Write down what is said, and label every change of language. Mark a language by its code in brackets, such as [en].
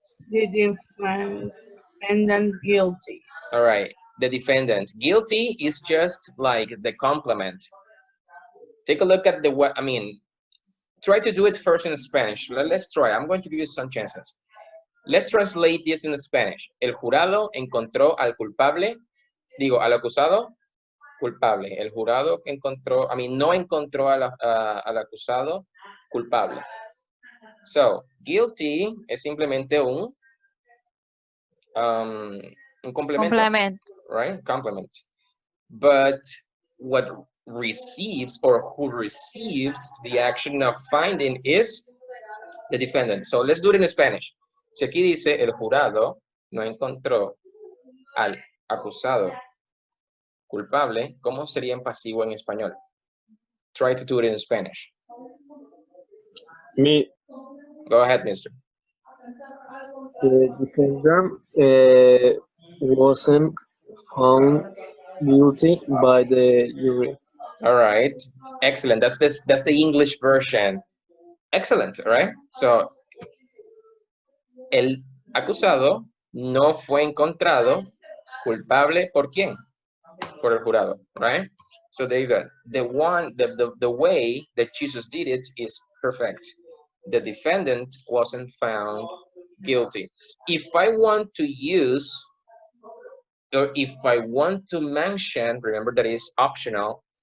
[en] The defendant guilty. All right, the defendant. Guilty is just like the complement. Take a look at the what, try to do it first in Spanish. Let's try. I'm going to give you some chances. Let's translate this in Spanish. [es] El jurado encontró al culpable, al acusado, culpable. El jurado encontró, no encontró al acusado culpable. So, guilty es simplemente un complemento. [en] Complement. Right? Complement. But what receives or who receives the action of finding is the defendant. So let's do it in Spanish. [es] Si aquí dice el jurado no encontró al acusado culpable, ¿cómo sería en pasivo en español? [en] Try to do it in Spanish. Me. Go ahead, mister. The defendant wasn't found guilty by the jury. All right, excellent. That's the English version. Excellent, all right? [es] So, el acusado no fue encontrado culpable ¿por quién? Por el jurado, right? [en] So there you go. The way that Jesus did it is perfect. The defendant wasn't found guilty. If I want to use, or if I want to mention, remember that is optional.